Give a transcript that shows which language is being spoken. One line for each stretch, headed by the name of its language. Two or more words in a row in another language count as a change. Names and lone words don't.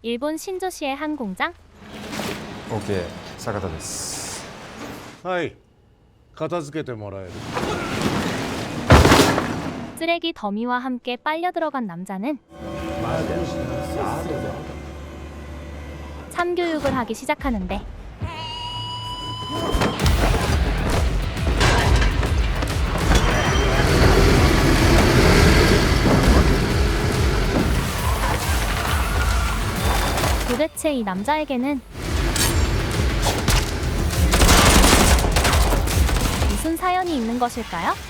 Korean: 일본 신조시의 한 공장.
Japanese: OK 坂田です。はい、片付けてもらえる。
Korean: 쓰레기 더미와 함께 빨려 들어간 남자는 참교육을 하기 시작하는데 도대체 이 남자에게는 무슨 사연이 있는 것일까요?